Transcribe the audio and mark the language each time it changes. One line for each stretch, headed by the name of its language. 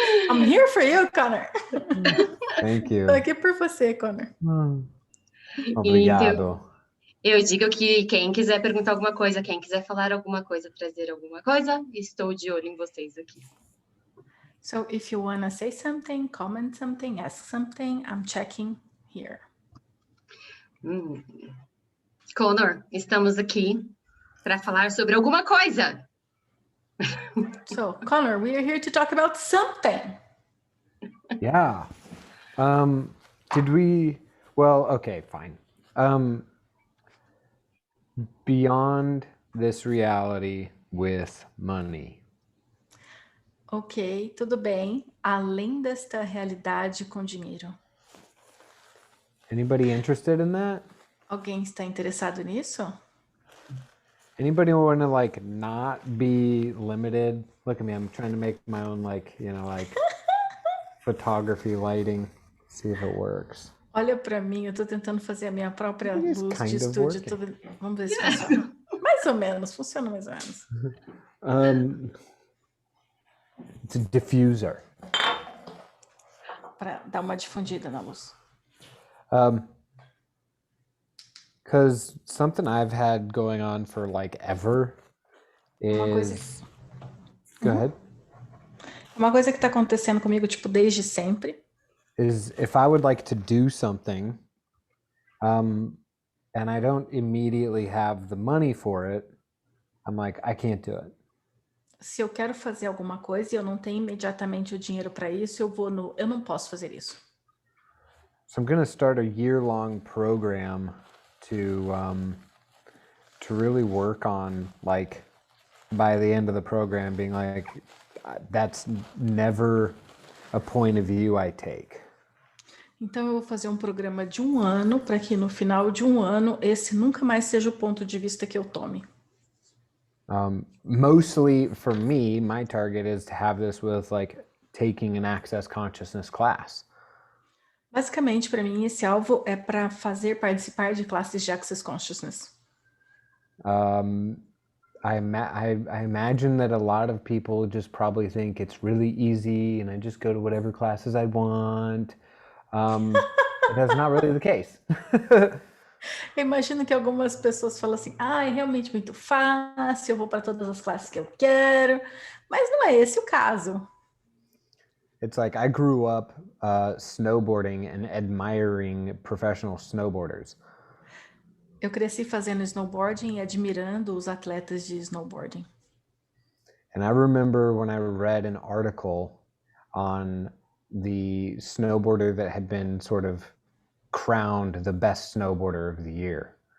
English: I'm here for you, Connor. Thank you.
Portuguese: Tô aqui por você, Connor. Obrigado. Então, eu digo que quem quiser perguntar alguma coisa, quem quiser falar alguma coisa, trazer alguma coisa, estou de olho em vocês aqui.
English: So if you want to say something, comment something, ask something, I'm checking here.
Portuguese: Connor, estamos aqui para falar sobre alguma coisa.
English: So, Connor, we are here to talk about something. Yeah. Did we... Well, okay, fine. Beyond this reality with money.
Portuguese: Ok, tudo bem. Além desta realidade com dinheiro.
English: Anybody interested in that?
Portuguese: Alguém está interessado nisso?
English: Anybody want to like not be limited? Look at me, I'm trying to make my own like, you know, like photography lighting. See if it works.
Portuguese: Olha para mim, eu estou tentando fazer a minha própria luz de estúdio. Vamos ver se
English: Yeah.
Portuguese: funciona. Mais ou menos, funciona mais ou menos.
English: It's a diffuser.
Portuguese: Para dar uma difundida na luz.
English: Because something I've had going on for like ever is... Go ahead.
Portuguese: Uma coisa que está acontecendo comigo, tipo, desde sempre.
English: Is if I would like to do something, and I don't immediately have the money for it, I'm like, I can't do it.
Portuguese: Se eu quero fazer alguma coisa e eu não tenho imediatamente o dinheiro para isso, eu não posso fazer isso.
English: So I'm going to start a year-long program to really work on, like, by the end of the program, being like, that's never a point of view I take.
Portuguese: Então eu vou fazer um programa de 1 ano para que no final de 1 ano esse nunca mais seja o ponto de vista que eu tome.
English: Mostly for me, my target is to have this with like taking an access consciousness class.
Portuguese: Basicamente, para mim, esse alvo é para fazer participar de classes de Access Consciousness.
English: I imagine that a lot of people just probably think it's really easy and I just go to whatever classes I want. That's not really the case.
Portuguese: Eu imagino que algumas pessoas falam assim, é realmente muito fácil, eu vou para todas as classes que eu quero, mas não é esse o caso.
English: It's like I grew up snowboarding and admiring professional snowboarders.
Portuguese: Eu cresci fazendo snowboarding e admirando os atletas de snowboarding.
English: And I remember when I read an article on the snowboarder that had been sort of crowned the best snowboarder of the year.